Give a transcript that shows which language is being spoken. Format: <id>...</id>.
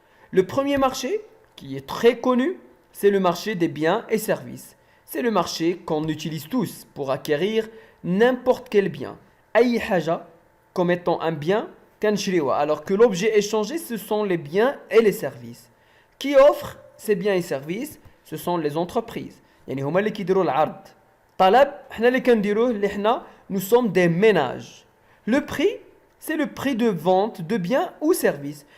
<fr>Le premier marché qui est très connu, c'est le marché des biens et services. C'est le marché qu'on utilise tous pour acquérir n'importe quel bien. Aïe haja, comme étant un bien, alors que l'objet échangé, ce sont les biens et les services. Qui offre ces biens et services? Ce sont les entreprises.</fr> <ar>يعني هما اللي كيديروا العرض. طلب احنا اللي كنديروه اللي احنا</ar> <fr>nous sommes des ménages. Le prix, c'est le prix de vente de biens ou services.</fr>